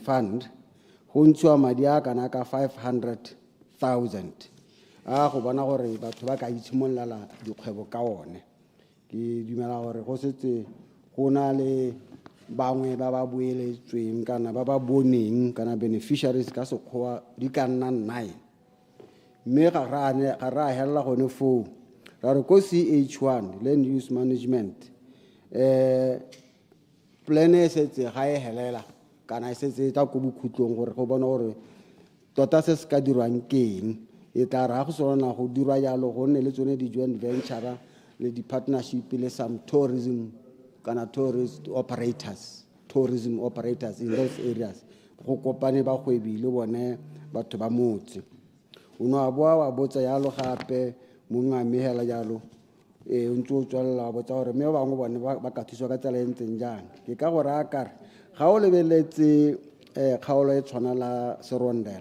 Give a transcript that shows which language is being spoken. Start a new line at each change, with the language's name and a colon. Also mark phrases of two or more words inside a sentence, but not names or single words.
Tswana: fund go ntshiwa madi a kana ka 500,000 a go bona gore batho ba ka itshimololela dikgwebo ka one ke dumela gore go setse go na le bangwe ba ba boeletsweng kana ba ba boneng kana beneficiaries ka sekgowa di ka nna 9 mme ga ra hella gone foo ra re ko CH1
English: land use management
Tswana: plan e setse ga e helela kana e setse ta ko bokhutlong gore go bona gore tota se se ka dirwang keng e tla ra go sona go dirwa jalo go nne le tsone di-
English: joint venture
Tswana: le di-partnership le
English: some tourism operators in those areas
Tswana: go kopane ba kgwebi le bone batho ba motse o no a boa wa botsa jalo gape mongwe a mehela jalo o ntse o tswalela wa botsa gore mme ba bangwe bone ba ka thuswa ka tsela e ntseng jang ke ka go raya kare ga o lebeletse kgaolo e tshwana la serondela